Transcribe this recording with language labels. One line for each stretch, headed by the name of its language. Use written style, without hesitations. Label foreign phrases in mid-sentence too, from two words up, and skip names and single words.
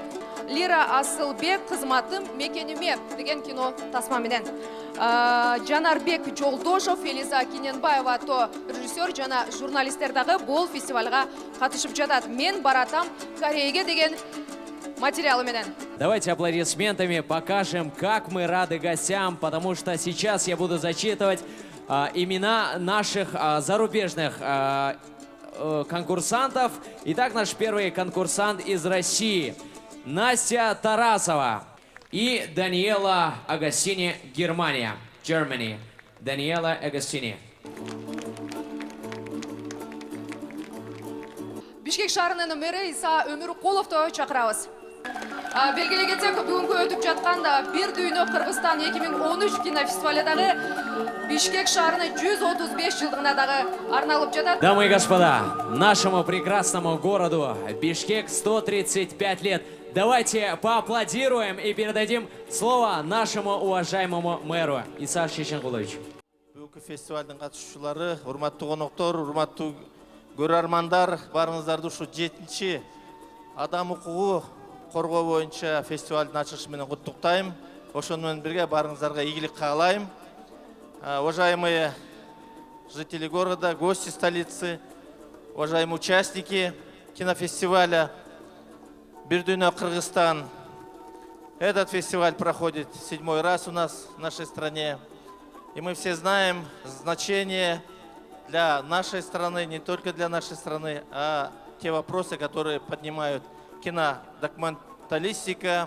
Kyrgyz: Лира Асылбек кызматым мекениме деген кино тасма менен. Жанарбек Жолдошов, Элиза Киненбаева то режиссер жана журналисттер дагы бул фестивалга катышып жатат. Мен баратам Кореяге деген материалы менен.
Russian: Давайте аплодисментами покажем, как мы рады гостям, потому что сейчас я буду зачитывать имена наших зарубежных конкурсантов. Итак, наш первый конкурсант из России – Настя Тарасова и Даниэла Агастини, Германия, Germany. Даниэла Агастини.
Kyrgyz: Бишкек шаарынын мэри Иса Өмүркуловду чакырабыз. Белгилей кетсек, бүгүнкү өтүп жаткан бир дүйнө Кыргызстан 2013 кинофестивали дагы Бишкек шаарынын 135 жылдыгына дагы арналып жатат.
Russian: Дамы и господа, нашему прекрасному городу Бишкек 135 лет. Давайте поаплодируем и передадим слово нашему уважаемому мэру Иса Шишенкуловичу.
Kyrgyz: Бүгүнкү фестивалдын катышуучулары, урматтуу коноктор, урматтуу көрөрмандар, барыңыздарды ушу 7-чи адам укугу коргоо боюнча фестивалдын ачылышы менен куттуктайм. Ошону менен бирге барыңыздарга ийгилик каалайм.
Russian: Уважаемые жители города, гости столицы, уважаемые участники кинофестиваля «Бир дүйнө Кыргызстан». Этот фестиваль проходит 7-й раз у нас в нашей стране. И мы все знаем значение для нашей страны, не только для нашей страны, а те вопросы, которые поднимают кинодокументалистика.